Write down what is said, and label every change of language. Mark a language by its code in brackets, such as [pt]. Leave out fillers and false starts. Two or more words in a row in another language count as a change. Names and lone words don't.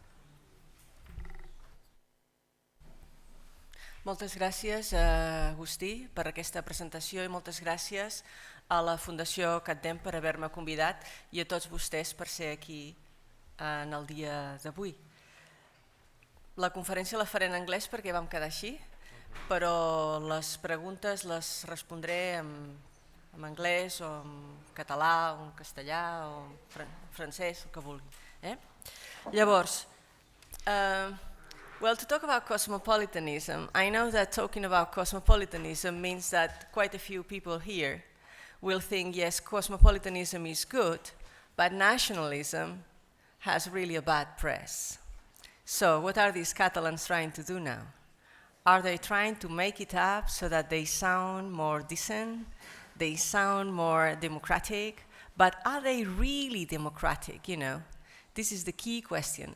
[ca] Moltes gràcies, Agustí, per aquesta presentació i moltes gràcies a la Fundació CatDem per haver-me convidat i a tots vostès per ser aquí en el dia d'avui. La conferència la faré en anglès perquè vam quedar així, però les preguntes les respondré en anglès o en català o en castellà o en francès, el que vulgui. Llavors, [en] well, to talk about cosmopolitanism, I know that talking about cosmopolitanism means that quite a few people here will think, yes, cosmopolitanism is good, but nationalism has really a bad press. So what are these Catalans trying to do now? Are they trying to make it up so that they sound more decent, they sound more democratic, but are they really democratic, This is the key question.